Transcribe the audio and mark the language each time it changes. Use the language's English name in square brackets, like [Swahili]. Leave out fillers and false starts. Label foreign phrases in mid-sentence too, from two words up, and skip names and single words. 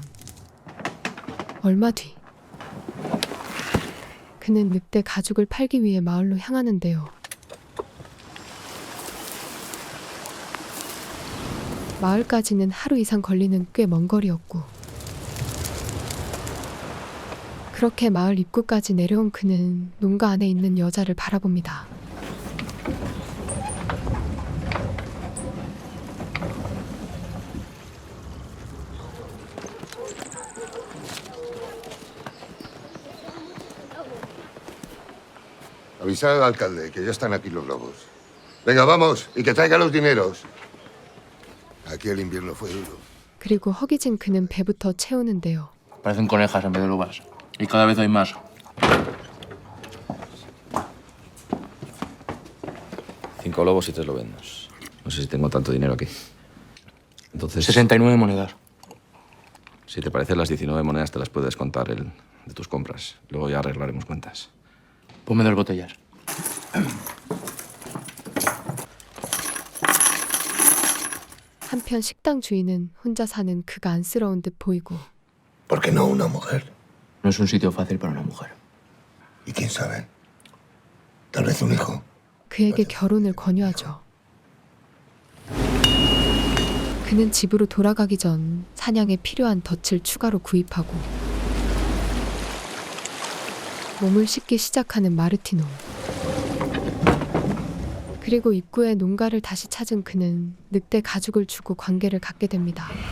[Korean] 얼마 뒤 그는 늑대 가죽을 팔기 위해 마을로 향하는데요. 마을까지는 하루 이상 걸리는 꽤 먼 거리였고 그렇게 마을 입구까지 내려온 그는 농가 안에 있는 여자를 바라봅니다. [Spanish] Avisar al alcalde que ya están aquí los lobos. Venga, vamos, y que traiga los dineros. Aquí el invierno fue duro. [Korean] 그리고 허기진 그는 배부터 채우는데요. [Spanish] Parecen conejas en vez de lobas. Y cada vez hay más. Cinco lobos y 3 lobendos. No sé si tengo tanto dinero aquí. Entonces, 69 monedas. si te parece, las 19 monedas te las puedes contar de tus compras. Luego ya arreglaremos cuentas. Ponme 2 botellas. [Korean] 한편 식당 주인은 혼자 사는 그가 안쓰러운 듯 보이고 [Spanish] ¿Por qué no una mujer? No es un sitio fácil para una mujer. ¿Y quién sabe? Tal vez un hijo. [Korean] 그에게 결혼을 권유하죠. 그는 집으로 돌아가기 전 사냥에 필요한 덫을 추가로 구입하고 몸을 씻기 시작하는 마르티논. 그리고 입구에 농가를 다시 찾은 그는 늑대 가죽을 주고 관계를 갖게 됩니다.